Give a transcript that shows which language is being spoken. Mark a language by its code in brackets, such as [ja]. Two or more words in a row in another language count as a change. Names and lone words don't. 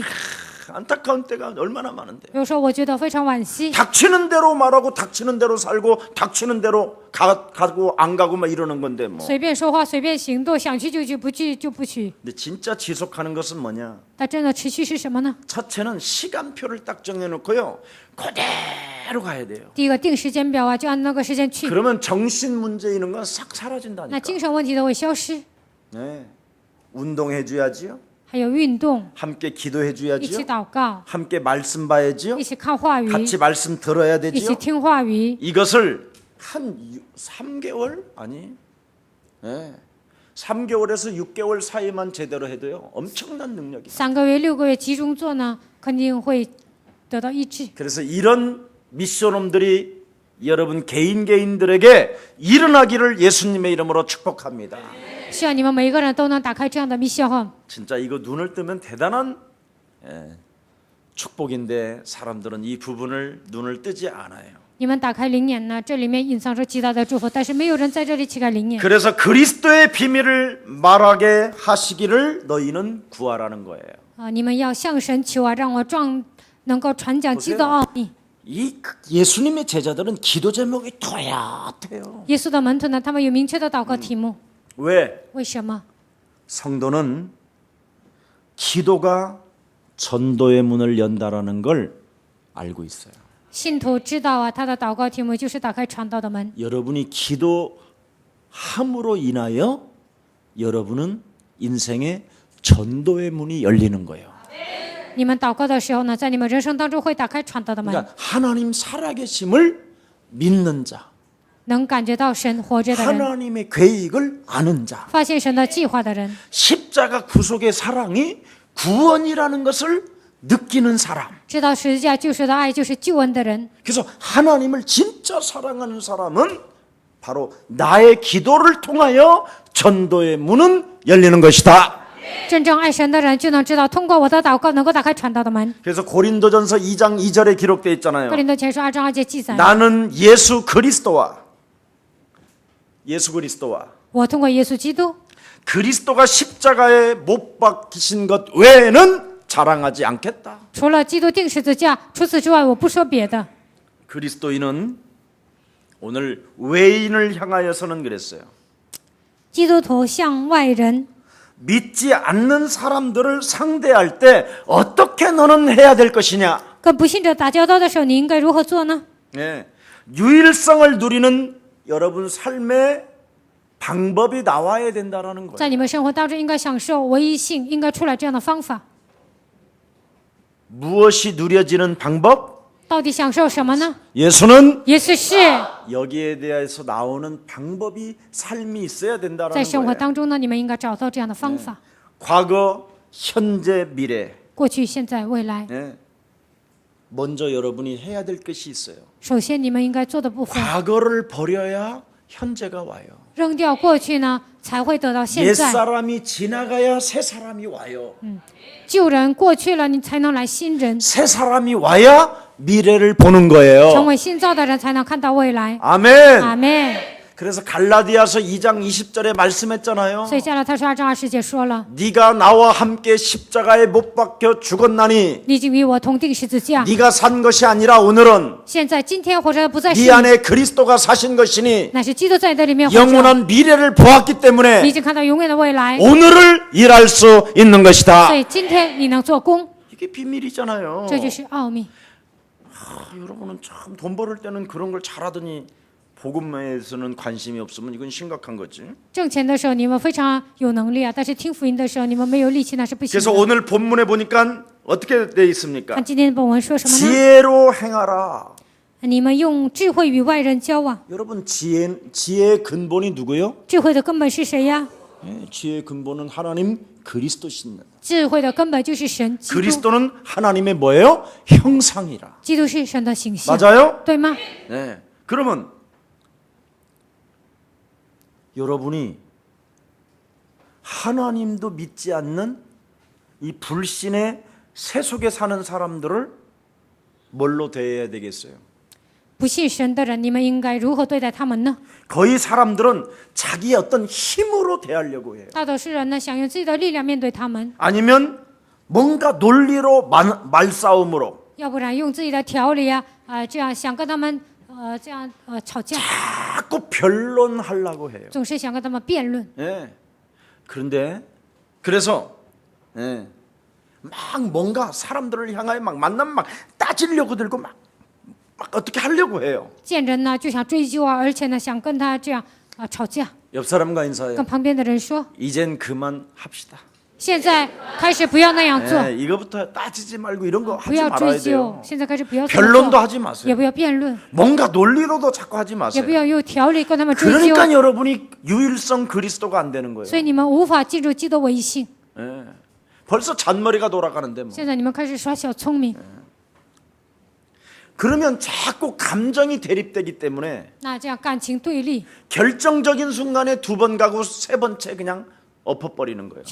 [ko] 안타까운 때가 얼마나 많은데. [zh] 有时候我觉得非常惋惜。 [ko] 닥치는 대로 말하고 닥치는 대로 살고 닥치는 대로 가고 안 가고 막 이러는 건데 뭐. [zh] 随便说话，随便行动，想去就去，不去就不去。 [ko] 근데 진짜 지속하는 것은 뭐냐? [zh] 但真的持续是什么呢？ [ko] 첫째는 시간표를 딱 정해놓고요. 그대로 가야 돼요. [zh] 第一个定时间表啊，就按那个时间去， [ko] 그러면 정신 문제 있는 건 싹 [zh] 那 [ko] 사라진다니까. [zh] 精神问题都会消失。 [ko] 네. 운동해줘야지요. [zh] 还有运动， [ko] 함께 [zh] 一起 [ko] 기도해줘야지요. [zh] 祷告， [ko] 함께 말씀 봐야지요. [zh] 一起看话语， [ko] 같이 말씀 들어야 [zh] 一起 [ko] 되지요. [zh] 听话语。 [ko] 이것을 한 3개월 아니, 네. 3개월에서 6개월 사이만 제대로 해도요 엄청난 능력이. [zh] 3 个月、6个月集中做呢，肯定会得到医治。 [ko] 그래서 이런 미션홈들이 여러분 개인들에게 일어나기를 예수님의 이름으로 축복합니다. [zh] 希望你们每一个人都能打开这样的密信号。 [ko] 진짜 이거 눈을 뜨면 대단한 축복인데 사람들은 이 부분을 눈을 뜨지 않아요. [zh] 你们打开灵眼呢，这里面隐藏着极大的祝福，但是没有人在这里启开灵眼。 [ko] 그래서 그리스도의 비밀을 말하게 하시기를 너희는 구하라는 거예요. [zh] 你们要向神求啊，让我能够传讲基督的奥秘。 [ko] 이 예수님의 제자들은 기도 제목이 토야토요. [zh] 耶稣的门徒呢，他们有明确的祷告题目。 [ko] 왜? [zh] 为什么？ [ko] 성도는 기도가 전도의 문을 연다라는 걸 알고 있어요. [zh] 信徒知道啊，他的祷告题目就是打开传道的门。 [ko] 여러분이 기도함으로 인하여 여러분은 인생의 전도의 문이 열리는 거예요. [zh] 你们祷告的时候呢，在你们人生当中会打开传道的门， [ko] 그러니까 하나님 살아계심을 믿는 자, [zh] 能感觉到神活着的人， [ko] 하나님의 계획을 아는 자, [zh] 发现神的计划的人， [ko] 십자가 구속의 사랑이 구원이라는 것을 느끼는 사람. [zh] 知道十字架救赎的爱就是救恩的人。 [ko] 그래서 하나님을 진짜 사랑하는 사람은 바로 나의 기도를 통하여 전도의 문은 열리는 것이다. [zh] 真正爱神的人就能知道，通过我的祷告能够打开传道的门。 [ko] 그래서 고린도전서 2장 2절에 기록되어 있잖아요. [zh] 哥林多前书2章2节记载， [ko] 나는 예수 그리스도와 [zh] 我通过耶稣基督 [ko] 그리스도가 십자가에 못 박히신 것 외에는 자랑하지 않겠다. [zh] 除了基督定十字架，除此之外，我不说别的。 [ko] 그리스도인은 오늘 외인을 향하여서는 그랬어요. [zh] 基督徒向外人， [ko] 믿지 않는 사람들을 상대할 때 어떻게 너는 해야 될 것이냐? [zh] 跟不信者打交道的时候，你应该如何做呢？ [ko] 예, 유일성을 누리는 여러분 삶의 방법이 나와야 된다라는 거예요. [zh] 在你们生活当中，应该享受唯一性，应该出来这样的方法。 [ko] 무엇이 누려지는 방법? [zh] 到底享受什么呢？ [ko] 예수는 [zh] 耶稣是 [ko] 여기에 대해서 나오는 방법이 삶이 있어야 [zh] 在 [ko] 된다라는 [zh] 生活 [ko] 거예요. [zh] 当中呢，你们应该找到这样的方法。 [ko] 과거, 현재, 미래. [zh] 过去、现在、未来， [ko] 예. 먼저 여러분이 해야 될 것이 있어요. [zh] 首先你们应该做的部分， [ko] 과거를 버려야 현재가 와요. [zh] 扔掉过去呢，才会得到现在。 [ko] 옛사람이 지나가야 새사람이 와요. [zh] 旧人过去了，你才能来新人， [ko] 새사람이 와야 미래를 보는 [zh] 成 [ko] 거예요. [zh] 为新造的人，才能看到未来。 [ko] 아멘. [zh] 阿妹。 [ko] 그래서 갈라디아서 2장 20절에 말씀했잖아요. [zh] 所以加拉太书2章20节说了， [ko] 네가 나와 함께 십자가에 못 박혀 죽었나니 [zh] 你已经与我同定十字架。 [ko] 네가 산 것이 아니라 오늘은 [zh] 现在今天活着的不再是 [ko] 네 [zh] 你， [ko] 안에 그리스도가 사신 것이니 [zh] 乃是基督在你的里面活着。 [ko] 영원한 미래를 보았기 [zh] 你已 [ko] 때문에 [zh] 经看到永远的未来， [ko] 오늘을 일할 수 있는 [zh] 所 [ko] 것이다. [zh] 以今天你能做工， [ko] 이게 비밀이잖아요. [zh] 这就是奥秘。 [ko] 여러분은 참 돈 벌을 때는 그런 걸 잘하더니 복음에서는 관심이 없으면 이건 심각한 거지. [zh] 挣钱的时候你们非常有能力啊，但是听福音的时候你们没有力气，那是不行 [ko] 그래서 [zh] 的。 [ko] 오늘 본문에 보니까 어떻게 돼 있습니까? [zh] 看今天的本文说什么呢？ [ko] 지혜로 행하라. [zh] 你们用智慧与外人交往。 [ko] 여러분 지혜의 근본이 누구요? [zh] 智慧的根本是谁呀？ [ko] 예, 지혜의 근본은 하나님 그리스도십니다. [zh] 智慧的根本就是神基督， [ko] 그리스도는 하나님의 뭐예요? 형상이라. [zh] 基督是神的形象， [ko] 맞아요? [zh] 对吗？ [ko] 네. 그러면 여러분이 하나님도 믿지 않는 이 불신의 세속에 사는 사람들을 뭘로 대해야 되겠어요? [zh] 不信神的人，你们应该如何对待他们呢？ [ko] 거의 사람들은 자기의 어떤 힘으로 대하려고 해요. [zh] 大多数人呢，想用自己的力量面对他们， [ko] 아니면 뭔가 논리로 말싸움으로 [zh] 要不然用自己的条理啊，这样想跟他们这样吵架， [ko] 자꾸 변론하려고 해요. [zh] 总是想跟他们辩论。 [ko] 예. 그런데 그래서 예. 막 뭔가 사람들을 향하여 막 만나면 막 따지려고 들고 막 어떻게 하려고 해요. [zh] 见人呢就想追究啊，而且呢想跟他这样吵架， [ko] 옆 사람과 인사해요. [zh] 跟旁边的人说， [ko] 이젠 그만 합시다. [zh] 现在开始不要那样做， [ko] 예, 이거부터 따지지 말고 이런 거 [zh] 不 [ko] 하지 [zh] 要 [ko] 말아야 [zh] 追究 [ko] 돼요. ， [zh] 现在开始不要这么 [ko] 변론도 [zh] 做， [ko] 하지 [zh] 也 [ko] 마세요. [zh] 不要辩论， [ko] 뭔가 논리로도 자꾸 하지 [zh] 也 [ko] 마세요. [zh] 不要用条理跟他们追究， [ko] 그러니까 여러분이 유일성 그리스도가 안 되는 거예요. [zh] 所以你们无法进入基督唯一性。 [ko] 예. 벌써 잔머리가 돌아가는데 뭐. [zh] 现在你们开始耍小聪明， [ko] 그러면 자꾸 감정이 대립되기 때문에 [zh] 那这样感情对立， [ko] 결정적인 순간에 두 번 가고 세 번째 그냥 엎어버리는 거예요.